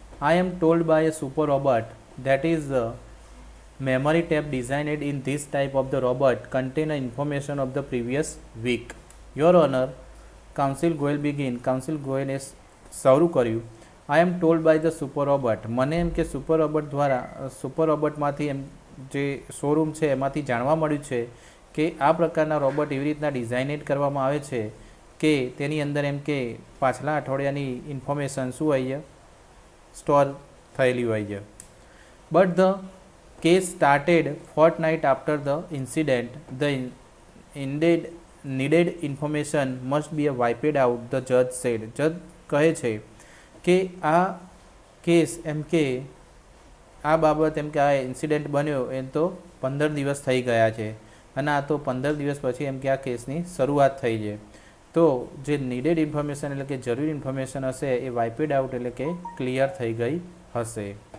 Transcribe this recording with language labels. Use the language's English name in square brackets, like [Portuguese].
[English] I am told by a super robot that is the memory tab designed in this type of the robot contain information of the previous week. Your Honor, Counsel Goyal begin. [Gujarati] Counsel Goyal એ શરૂ કર્યું. [English] I am told by the super robot. [Gujarati] મને એમ કે super robot દ્વારા, super રોબોટમાંથી એમ જે showroom છે એમાંથી જાણવા મળ્યું છે કે આ પ્રકારના રોબોટ એવી રીતના ડિઝાઇનેટ કરવામાં આવે છે કે તેની અંદર એમ કે પાછલા અઠવાડિયાની ઇન્ફોર્મેશન શું હોય છે, સ્ટોર થયેલી હોય છે. [English] But the case started fortnight after the incident. The indeed needed information must be wiped out, the judge said. [Gujarati] જજ કહે છે કે આ કેસ એમ કે આ બાબત એમ કે આ ઇન્સિડન્ટ બન્યો એ તો 15 દિવસ થઈ ગયા છે અને આ તો 15 દિવસ પછી એમ કે આ કેસની શરૂઆત થઈ છે. તો જે નીડેડ ઇન્ફોર્મેશન એટલે કે જરૂરી ઇન્ફોર્મેશન હશે એ વાઇપેડ આઉટ એટલે કે ક્લિયર થઈ ગઈ હશે.